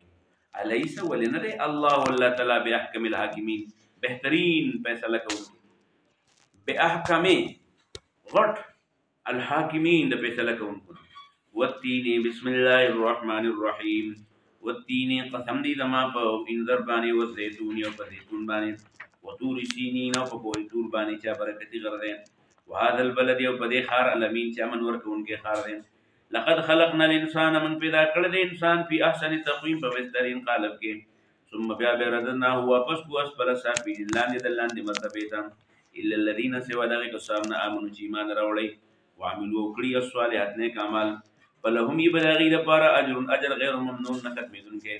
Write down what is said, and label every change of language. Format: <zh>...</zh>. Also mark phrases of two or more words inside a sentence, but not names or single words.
<ps>الیس ولې نه دی الله الله تعالی</ps> <ar>باحکم الحاکمین</ar> <ps>بهترین فیصله کوونکی باحکم غټ الحاکمین د فیصله کوونکو.</ps> <ar>والتین بسم الله الرحمن الرحیم والتین</ar> <ps>قسم دی زما په انذر باندې والزیتون او په زیتون باندې</ps> <ar>وطور سینین</ar> <ps>او په کوه طور باندې چې برکتي غر دی</ps> <ar>وهذا البلد</ar> <ps>او په دې ښار الامین چې امن ورکوونکی ښار دی.</ps> <ar>لقد خلقنا الانسان من</ar> <ps>پیدا کړی دی انسان په</ps> <ar>احسن تقویم</ar> <ps>په بهترین قالب کې ثم بیا به رددناه واپس کو</ps> <ar>اسفل سافلین</ar> <ps>لاندې د لاندې مرتبې ته</ps> <ar>الا الذین</ar> <ps>سوا دغه کسان آمنو چې ایمان راوړی وعملوا کړي الصالحات نیک اعمال فلهم یې به د هغې دپاره اجر</ps> <ar>غیر ممنون</ar> <ps>نه ختمېدونکی.</ps>